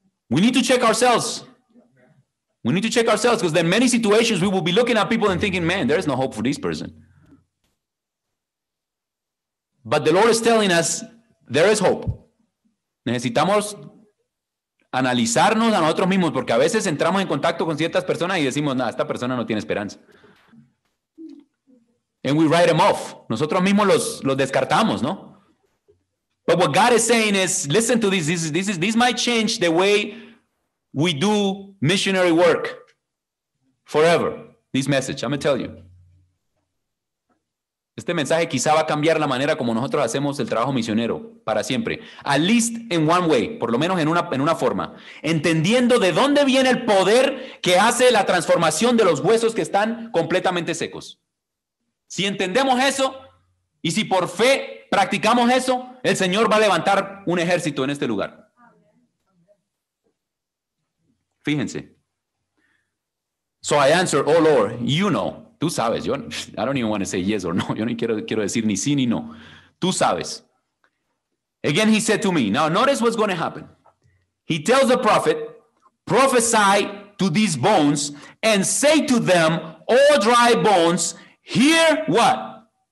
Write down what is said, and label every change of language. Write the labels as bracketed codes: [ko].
[en] We need to check ourselves. We need to check ourselves because in many situations we will be looking at people and thinking, man, there is no hope for this person. But the Lord is telling us there is hope. [es] Necesitamos analizarnos a nosotros mismos porque a veces entramos en contacto con ciertas personas y decimos, no, esta persona no tiene esperanza. [en] And we write them off. [es] Nosotros mismos los descartamos, ¿no? [en] But what God is saying is, listen to this. This might change the way we do missionary work forever. This message, I'm going to tell you. [es] Este mensaje quizá va a cambiar la manera como nosotros hacemos el trabajo misionero para siempre. [en] At least in one way, [es] por lo menos en una forma. Entendiendo de dónde viene el poder que hace la transformación de los huesos que están completamente secos. Si entendemos eso y si por fe practicamos eso, el Señor va a levantar un ejército en este lugar. Fíjense. [en] So I answer, oh Lord, you know. [es] Tú sabes. [en] I don't even want to say yes or no. [es] Yo no quiero decir ni sí ni no. [en] Tú sabes. Again, he said to me, now notice what's going to happen. He tells the prophet, prophesy to these bones and say to them, all dry bones, hear what?